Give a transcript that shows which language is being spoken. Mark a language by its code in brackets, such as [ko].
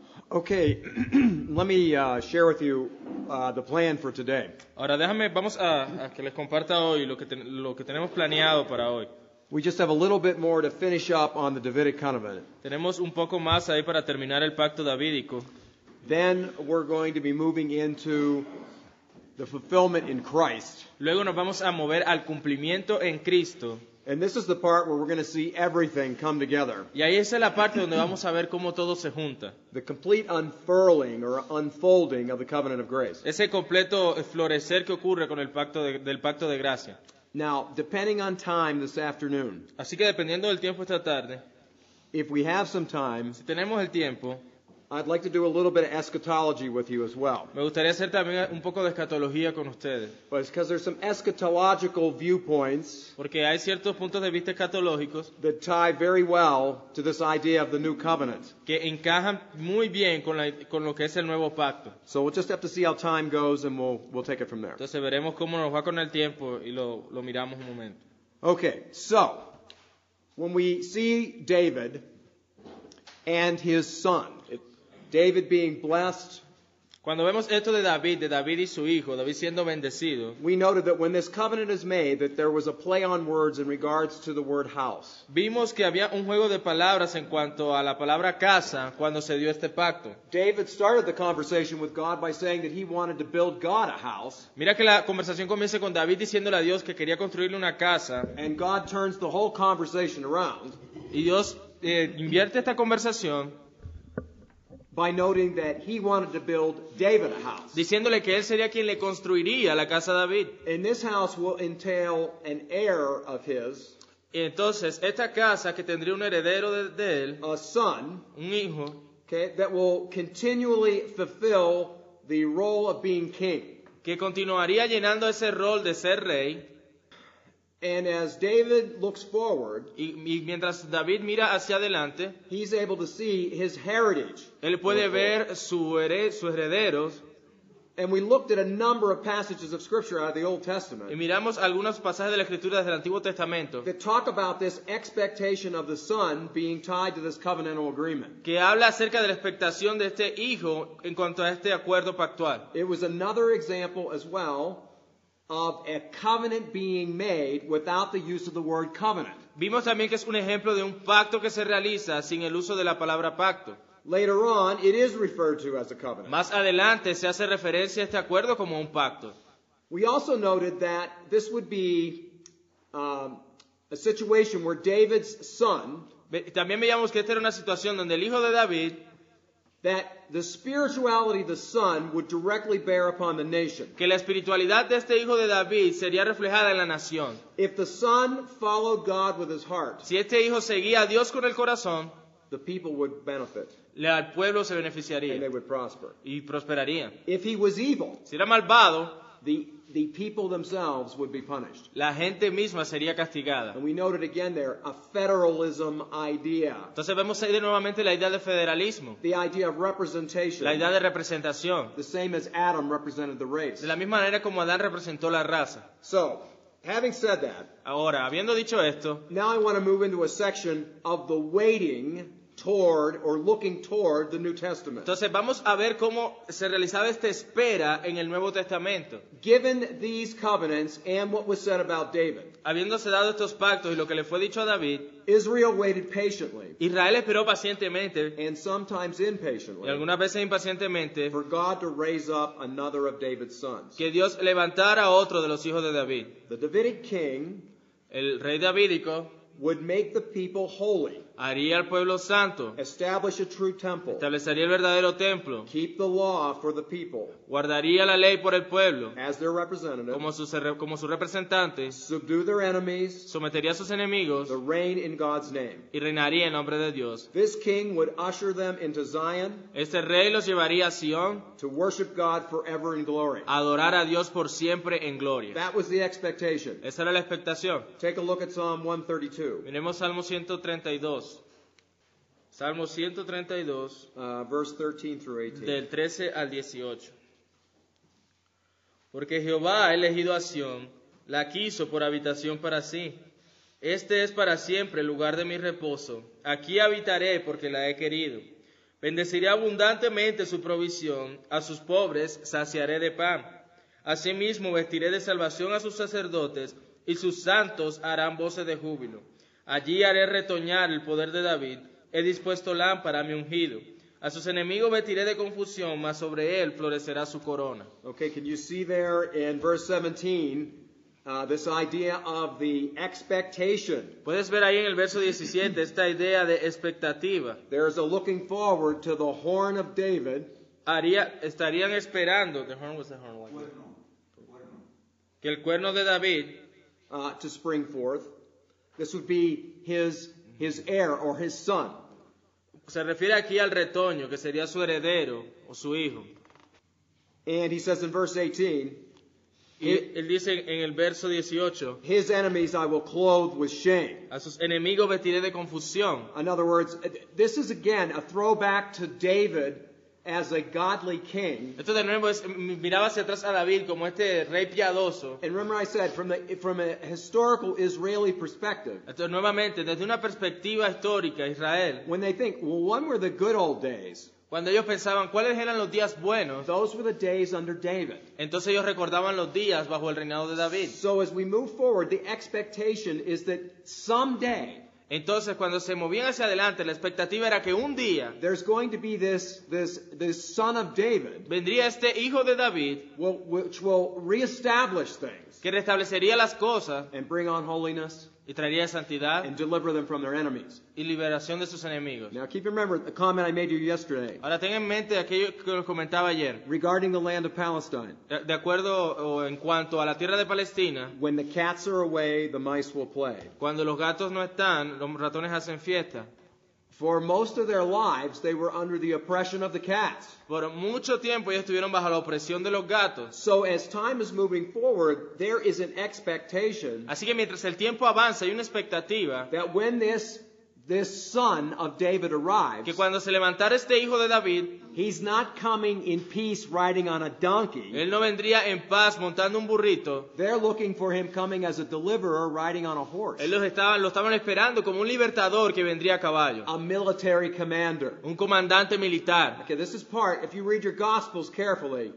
[en] Okay, let me share with you the plan for today. [es] Ahora vamos a que les comparta hoy lo que tenemos planeado para hoy. [en] We just have a little bit more to finish up on the Davidic covenant. [es] Tenemos un poco más ahí para terminar el pacto davídico. [en] Then we're going to be moving into the fulfillment in Christ. [es] Luego nos vamos a mover al cumplimiento en Cristo. [en] And this is the part where we're going to see everything come together. [es] Y ahí esa es la parte donde vamos a ver cómo todo se junta. [en] The complete unfurling or unfolding of the covenant of grace. [es] Ese completo florecer que ocurre con el pacto del pacto de gracia. [en] Now, depending on time this afternoon, [es] Así que dependiendo del tiempo esta tarde, [en] if we have some time, [es] si tenemos el tiempo, [en] I'd like to do a little bit of eschatology with you as well. [es] me gustaría hacer también un poco de escatología con ustedes. [en] But it's because there's some eschatological viewpoints [es] Porque hay ciertos puntos de vista escatológicos [en] that tie very well to this idea of the new covenant. [es] que encajan muy bien con lo que es el nuevo pacto. [en] So we'll just have to see how time goes and we'll take it from there. [es] Entonces veremos cómo nos va con el tiempo y lo miramos un momento. [en] Okay, so when we see David and his son, David being blessed, [es] Cuando vemos esto de David y su hijo, David siendo bendecido, [en] we noted that when this covenant is made, that there was a play on words in regards to the word house. [es] vimos que había un juego de palabras en cuanto a la palabra casa cuando se dio este pacto. [en] David started the conversation with God by saying that he wanted to build God a house, [es] Mira que la conversación comienza con David diciéndole a Dios que quería construirle una casa [en] and God turns the whole conversation around [es] y Dios invierte esta conversación [en] by noting that he wanted to build David a house. [es] diciéndole que él sería quien le construiría la casa a David. [en] And this house will entail an heir of his, [es] Y entonces esta casa que tendría un heredero de él, [en] a son, [es] un hijo, [en] okay, that will continually fulfill the role of being king. [es] que continuaría llenando ese rol de ser rey. [en] And as David looks forward, [es] Y mientras David mira hacia adelante, [en] he's able to see his heritage. [es] él puede ver sus herederos. [en] And we looked at a number of passages of Scripture out of the Old [es] Y [en] Testament [es] miramos algunos pasajes de la Escritura desde el Antiguo Testamento [en] that talk about this expectation of the son being tied to this covenantal agreement. [es] que habla acerca de la expectación de este hijo en cuanto a este acuerdo pactual. [en] It was another example as well of a covenant being made without the use of the word covenant. [es] Vimos también que es un ejemplo de un pacto que se realiza sin el uso de la palabra pacto. [en] Later on, it is referred to as a covenant. [es] Más adelante se hace referencia a este acuerdo como un pacto. [en] We also noted that this would be a situation where David's son, [es] También veíamos que esta era una situación donde el hijo de David, [en] that the spirituality of the son would directly bear upon the nation. [es] que la espiritualidad de este hijo de David sería reflejada en la nación. [en] If the son followed God with his heart, [es] Si este hijo seguía a Dios con el corazón, [en] the people would benefit [es] al pueblo se [en] and they [es] beneficiaría [en] would prosper. [es] y prosperaría. [en] If he was evil, [es] Si era malvado, [en] the people themselves would be punished. [es] la gente misma sería castigada. [en] And we noted again there a federalism idea, [es] Entonces vemos ahí de nuevamente la idea de federalismo, [en] the idea of representation, [es] la idea de representación, [en] the same as Adam represented the race. [es] de la misma manera como Adán representó la raza. [en] So, having said that, [es] Ahora, habiendo dicho esto, [en] now I want to move into a section of the waiting toward or looking toward the New Testament. [es] entonces vamos a ver cómo se realizaba esta espera en el Nuevo Testamento. [en] Given these covenants and what was said about David, [es] Habiéndose dado estos pactos y lo que le fue dicho a David, [en] Israel waited patiently [es] Israel esperó pacientemente [en] and sometimes [es] y [en] impatiently [es] algunas veces impacientemente [en] for God to raise up another of David's sons. [es] que Dios levantara a otro de los hijos de David. [en] The Davidic king [es] El rey davídico [en] would make the people holy, [es] haría al pueblo santo, [en] establish a true temple, [es] establecería el verdadero templo, [en] keep the law for the people [es] guardaría la ley por el pueblo [en] as their representative, [es] como su representante, [en] subdue their enemies, [es] sometería a sus enemigos [en] to reign in God's name. [es] y reinaría en nombre de Dios. [en] This king would usher them into Zion [es] Este rey los llevaría a Sion [en] to worship God forever in glory. [es] a adorar a Dios por siempre en gloria. [en] That was the expectation. [es] Esa era la expectación. [en] Take a look at Psalm 132, [es] Miremos Salmo 132. Salmo 132, [en] verse 13 through 18. [es] del 13 al 18. Porque Jehová ha elegido a Sión, la quiso por habitación para sí. Este es para siempre el lugar de mi reposo. Aquí habitaré porque la he querido. Bendeciré abundantemente su provisión, a sus pobres saciaré de pan. Asimismo vestiré de salvación a sus sacerdotes, y sus santos harán voces de júbilo. Allí haré retoñar el poder de David, he dispuesto lámpara a mi ungido. A sus enemigos vestiré de confusión, mas sobre él florecerá su corona. [en] Okay, can you see there in verse 17 this idea of the expectation? [es] Puedes ver ahí en el verso 17 esta idea de expectativa. [en] There's a looking forward to the horn of David. [es] Estarían esperando, que el cuerno de David [en] To spring forth. This would be his heir or his son. [es] se refiere aquí al retoño, que sería su heredero o su hijo. [en] And he says in verse 18, [es] Y él dice en el verso 18, [en] his enemies I will clothe with shame. [es] a sus enemigos vestiré de confusión. [en] In other words, this is again a throwback to David as a godly king. [es] Esto de nuevo miraba hacia atrás a David como este rey piadoso. [en] And remember I said, from a historical Israeli perspective, [es] Esto nuevamente, desde una perspectiva histórica, Israel, [en] when they think, well, when were the good old days? [es] cuando ellos pensaban cuáles eran los días buenos, [en] Those were the days under David. [es] entonces ellos recordaban los días bajo el reinado de David. [en] So as we move forward, the expectation is that someday [es] Entonces cuando se movían hacia adelante, la expectativa era que un día [en] there's going to be this son of David [es] vendría este hijo de David [en] which will reestablish things [es] que restablecería las cosas [en] and bring on holiness [es] y traería santidad [en] and deliver them from their enemies. [es] y liberación de sus enemigos. [en] Now keep in remember the comment I made to you yesterday [es] Ahora ten en mente aquello que les comentaba ayer. [en] regarding the land of Palestine. [es] De acuerdo o en cuanto a la tierra de Palestina, [en] When the cats are away, the mice will play. [es] cuando los gatos no están, los ratones hacen fiesta. [en] For most of their lives, they were under the oppression of the cats. [es] Por mucho tiempo ellos estuvieron bajo la opresión de los gatos. [en] So as time is moving forward, there is an expectation [es] Así que mientras el tiempo avanza hay una expectativa [en] that when this son of David arrives, [es] que cuando se levantara este hijo de David, [en] he's not coming in peace riding on a donkey. [es] él no vendría en paz montando un burrito. [en] They're looking for him coming as a deliverer riding on a horse, [es] Él lo estaban esperando como un libertador que vendría a caballo, [en] a military commander. [es] un comandante militar. [en] Okay, this is part, if you read your Gospels carefully,